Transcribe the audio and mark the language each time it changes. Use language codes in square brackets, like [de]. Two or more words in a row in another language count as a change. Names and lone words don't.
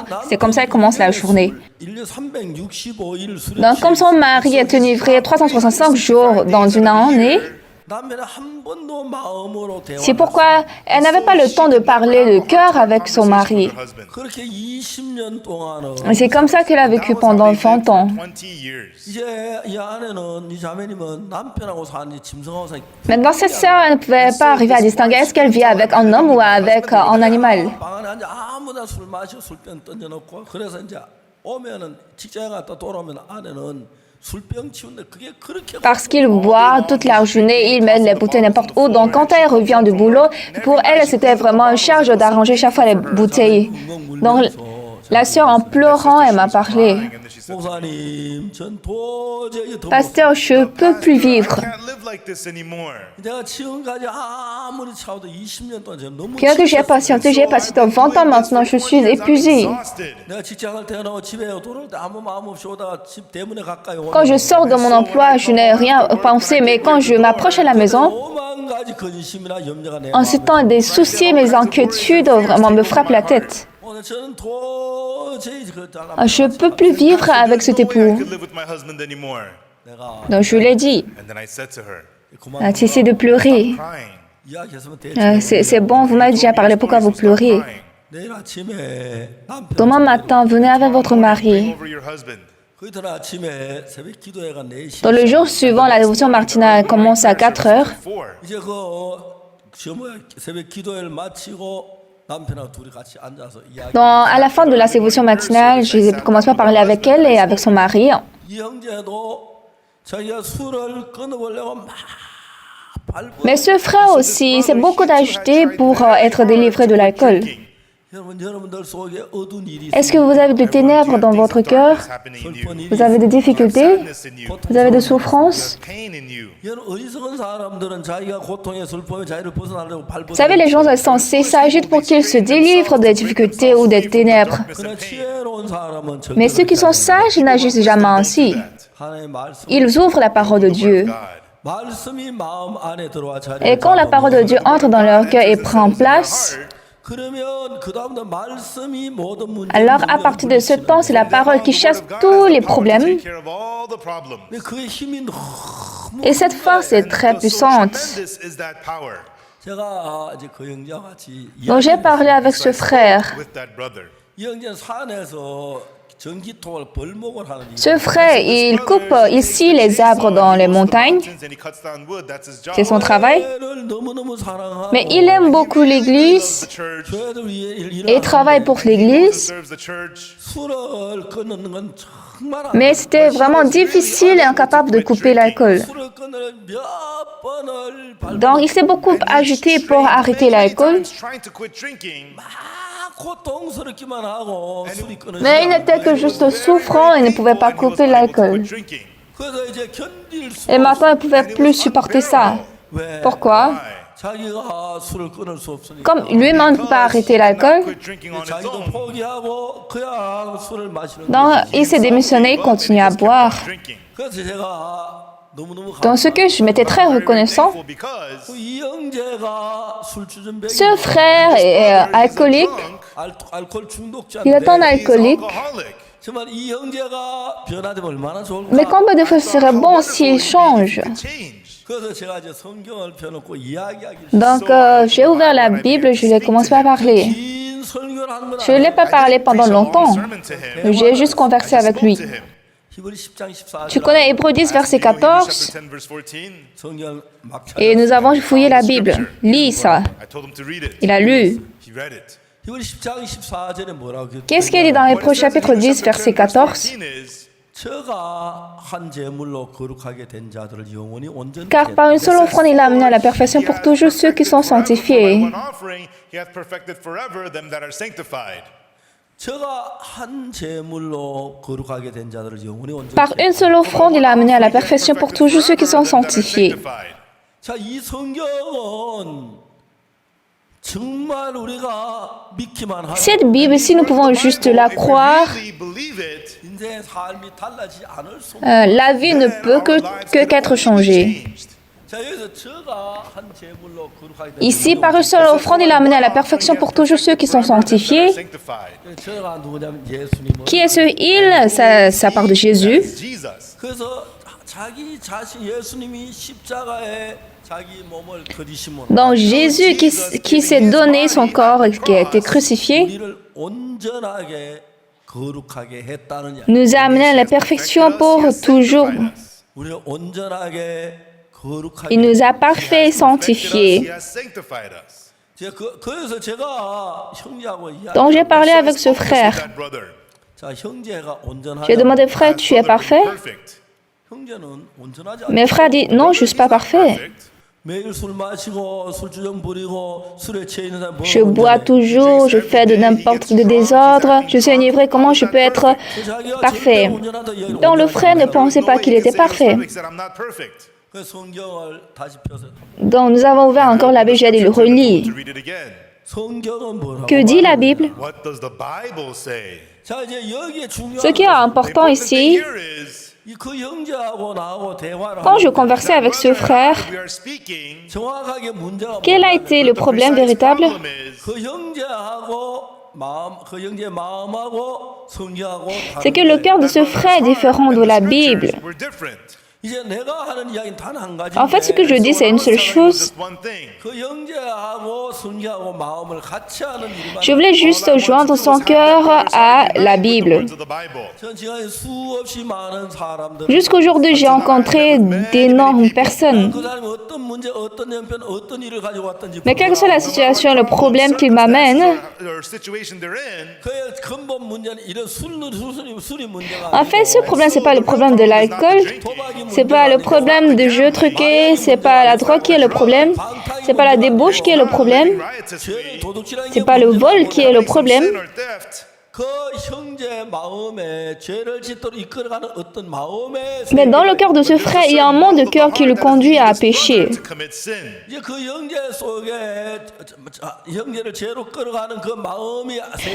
[fr] C'est comme ça qu'il commence la journée. [ko] 1년 365일 술에 [fr] Donc, comme son mari est enivré 365 jours dans une année, [ko] 남편은 한 번도 마음으로 대화. [fr] c'est pourquoi elle n'avait pas le temps de parler de cœur avec son mari. [en] Husband. [ko] 그렇게 20년 동안은 [fr] Et c'est comme ça qu'elle a vécu pendant 20 ans. [en] 20 years. [ko] 이제 이 아내는 이 자매님은 남편하고 사는지 짐승하고 사는지 [fr] Maintenant, cette sœur, elle ne pouvait pas arriver à distinguer est-ce qu'elle vit avec un homme ou avec un animal. [ko] 방 안에 앉아 아무나 술 마시고 술병 던져놓고 그래서 이제 오면은 직장에 갔다 돌아오면 아내는 술병 치운데 그게 그렇게 [fr] Parce qu'ils boivent toute la journée, ils mettent les bouteilles n'importe où. Donc quand elle revient du boulot, pour elle, c'était vraiment une charge d'arranger chaque fois les bouteilles. Donc la sœur, en pleurant, elle m'a parlé. [ko] 목사님, 전 도저히 더 [fr] Pasteur, je ne peux plus vivre. [en] I can't live like this anymore. [ko] 내가 지금까지 아무리 차워도 20년 동안 제가 너무 [fr] Bien que j'ai patienté 20 ans maintenant, je suis épuisée. [en] Exhausted. [ko] 내가 직장을 퇴근하고 집에 돌아올 때 아무 마음 없이 오다가 집 대문에 가까이 오면 [fr] Quand je sors de mon emploi, je n'ai rien pensé, mais quand je m'approche à la maison, [ko] 오만 가지 근심이나 염려가 내 [fr] en ce temps, des soucis, mes inquiétudes vraiment me frappent la tête. [ko] 오늘 저는 도저히 그 [fr] Je ne peux plus vivre avec cet [en] No way I [fr] époux. [en] could live with my husband anymore. [ko] 내가 [fr] Donc je lui ai dit, [en] And then I said to her, [ko] 그만 [fr] cessez de pleurer. [en] crying. [ko] 이야기했으면 되지. [fr] C'est bon, vous m'avez déjà parlé, pourquoi vous pleurez? [en] Crying. [ko] 내일 아침에 남편 [fr] Demain matin, venez avec votre [en] Bring [fr] mari. [en] over your husband. [ko] 그 이튿날 아침에 새벽 기도회가 4시 [fr] Dans le jour suivant, la dévotion matinale commence à 4 heures. [en] Four. [ko] 이제 새벽 기도회를 마치고 남편하고 둘이 같이 앉아서 이야기. [fr] À la fin de la dévotion matinale, j'ai commencé à parler avec elle et avec son mari. [ko] 이 형제도 자기가 술을 끊어보려고 막 발부. [fr] Mais ce frère aussi, c'est beaucoup d'ajouter pour être délivré de l'alcool. [ko] 여러분들 속에 어두운 일이 [fr] Est-ce que vous avez des ténèbres dans votre cœur? Vous avez des difficultés? Vous avez des souffrances? [en] Pain in you. [ko] 이런 어리석은 사람들은 자기가 고통의 슬픔의 자유를 벗어나려고 발부. [fr] Vous savez, les gens insensés s'agitent pour qu'ils se délivrent des difficultés ou des ténèbres. [ko] 그러나 지혜로운 사람은 절대 [fr] Mais ceux qui sont sages n'agissent jamais ainsi. [ko] 하나님의 말씀. [fr] Ils ouvrent la parole de Dieu. [en] God. [ko] 말씀이 마음 안에 들어와 자리. [fr] Et quand la parole de Dieu entre dans leur cœur et prend place, [ko] 그러면 그 다음부터 말씀이 모든 문제. [fr] alors à partir de ce temps, c'est la parole qui chasse tous les problèmes. [en] Take care of all the problems. [ko] 근데 그의 힘이 너무. [fr] Et cette force est très puissante. [en] Tremendous is that power [ko] 제가 이제 그 형제와 같이 [fr] Donc j'ai parlé avec ce frère. [en] with that brother. [ko] 이 형제는 산에서 전기통을 벌목을 하는 일. [fr] Ce frère, il coupe ici les arbres dans les montagnes. [en] And he cuts down wood. That's his job. [fr] C'est son travail. [ko] 교회를 너무너무 사랑하고 [fr] Mais il aime beaucoup l'église [en] The church. [ko] 교회를 위해 [fr] et il travaille pour l'église. [en] Serves the church. [ko] 술을 끊는 건 정말 안 [fr] Mais c'était vraiment difficile et incapable de couper l'alcool. [ko] 술을 끊을 몇 번을 발. [fr] Donc il s'est beaucoup agité pour arrêter l'alcool. [en] Trying to quit drinking. [ko] 막 고통스럽기만 하고 술이 끊어지지 [fr] Mais il n'était que juste souffrant et ne pouvait pas couper l'alcool. [en] Drinking. [ko] 그래서 이제 견딜 수. [fr] Et maintenant, il ne pouvait plus supporter ça. [ko] 왜? [fr] Pourquoi? [ko] 자기가 술을 끊을 수 없으니까. [fr] Comme lui-même ne peut pas arrêter l'alcool, [en] Quit drinking on his [ko] 자기도 [en] own. [ko] 포기하고 그냥 술을 마시는 [fr] donc [ko] 거예요. [fr] il s'est démissionné, il continue à boire. [en] Drinking. [ko] 그래서 제가 너무너무 [fr] Dans ce que je m'étais très reconnaissant, [en] Because [ko] 이 형제가 술주전병이 [fr] ce frère est alcoolique, [ko] 알코올 중독자인데 [fr] il est un alcoolique. [en] alcoholic. [ko] 정말 이 형제가 변화되면 얼마나 좋을까. [fr] Mais combien de fois serait bon s'il change? [en] Change. [ko] 그래서 제가 이제 성경을 펴놓고 이야기하기 [fr] Donc j'ai ouvert la Bible, je l'ai commencé à parler. [ko] 긴 설교를 하는 건 [fr] Je ne l'ai pas parlé pendant longtemps. [en] Sermon to him. [fr] J'ai juste conversé avec lui. [en] To him. [ko] 히브리 10장 14절 [fr] Tu connais Hébreux 10, verset 14? [en] Chapter 10, verse 14. [ko] 성경 막 [fr] Et nous avons fouillé la Bible. Lis ça. [en] I told him to read it. [fr] Il a lu. [en] He read it. [ko] 히브리 10장 14절에 뭐라고 [fr] Qu'est-ce qu'il dit dans Hébreux chapitre 10, verset 14? [en] 14 is, [ko] 저가 한 제물로 거룩하게 된 자들을 영원히 온전히 [fr] Car par une seule offrande, il a amené à la perfection pour toujours ceux qui sont sanctifiés. [en] one offering, he hath perfected forever them that are sanctified. [ko] 저가 한 제물로 거룩하게 된 자들을 영원히 온전히 [fr] Par une seule offrande, il a amené à la perfection pour toujours ceux qui sont sanctifiés. [ko] 자, 이 성경은 정말 우리가 믿기만 하면 [fr] Cette Bible, si nous pouvons juste la croire, [en] Believe it, [ko] 인생의 삶이 달라지지 않을 수. [fr] la vie ne peut qu'être changée. [ko] 자, 여기서 저가 한 제물로 거룩하게 된 [fr] Ici, par une seule offrande, il a amené à la perfection pour toujours ceux qui sont sanctifiés. [en] sanctified. [ko] 저가 누구냐면 예수님은. [fr] Qui est ce il? Ça part de Jésus. [en] Jesus. [ko] 그래서 자기 자신 예수님이 십자가에 자기 몸을 거디심으로 [fr] Donc Jésus qui s'est donné son corps et qui a été crucifié, [ko] 우리를 온전하게 거룩하게 했다는 이야기. [fr] nous a amené à la perfection pour toujours. [ko] 우리를 온전하게 거룩하게. [fr] Il nous a parfait sanctifiés. [en] He has sanctified us. [ko] 그래서 제가 형제하고 이야기. [fr] Donc j'ai parlé avec ce frère. [en] That brother. [ko] 자, 형제가 온전하게. [fr] J'ai demandé, frère, tu es parfait? [en] Perfect. [ko] 형제는 온전하지 [fr] Mes [ko] 않아. [fr] frères disent, non, je ne suis pas parfait. [ko] 매일 술 마시고 술주정 부리고 술에 취해 있는 사람 [fr] Je bois toujours, je fais de n'importe quel désordre, je suis enivré, comment je peux être parfait? Donc le frère ne pensait pas qu'il était parfait. [ko] 그 성경을 다시 펴서 [fr] Donc nous avons ouvert encore la Bible, j'ai dit, le relis. [ko] 성경은 뭐라고? [fr] Que dit la Bible? [en] What does the Bible say? [ko] 자 이제 여기에 중요한 [fr] Ce qui est important [en] Important thing [fr] ici, [en] here is [ko] 그 형제하고 나하고 대화를 [fr] quand je [ko] 하는데 [fr] conversais avec ce frère, [en] we are speaking. [ko] 정확하게 문제가 [fr] quel a [ko] 뭐냐면 [fr] été le problème véritable? [ko] 그 형제하고 마음, 그 형제의 마음하고 성경하고 [fr] C'est que le cœur de ce frère est différent de la Bible. [en] We're different. [ko] 이제 내가 하는 이야기는 단 한 가지. [fr] En fait, ce que je dis, c'est une seule chose. [en] Just one thing. [ko] 그 형제하고 성경하고 마음을 같이 하는 일만. [fr] Je voulais juste joindre son cœur à la Bible. [en] To the Bible. [ko] 전 지금 수없이 많은 사람들. [fr] Jusqu'aujourd'hui, j'ai rencontré d'énormes personnes. [ko] 그 사람이 어떤 문제, 어떤 형편, 어떤 일을 가지고 왔든지. [fr] Mais quelle que soit la situation, le problème qu'il m'amène, [en] Or situation they're in. [ko] 그의 근본 문제는 이런 술이 문제가. [fr] en fait, ce problème, c'est pas le problème de l'alcool, c'est pas le problème de jeux truqués, c'est pas la drogue qui est le problème, c'est pas la débauche qui est le problème, [ko] 죄를 도둑질하는 게 [fr] c'est pas le vol qui est le problème. [en] Sin or theft. [ko] 그 형제 마음에 죄를 짓도록 이끌어가는 어떤 마음의 [fr] Mais dans le cœur de ce frère, il y a un monde de cœur qui le conduit à pécher. [en] To commit sin. [ko] 이제 그 형제 속에 형제를 죄로 끌어가는 그 마음이 세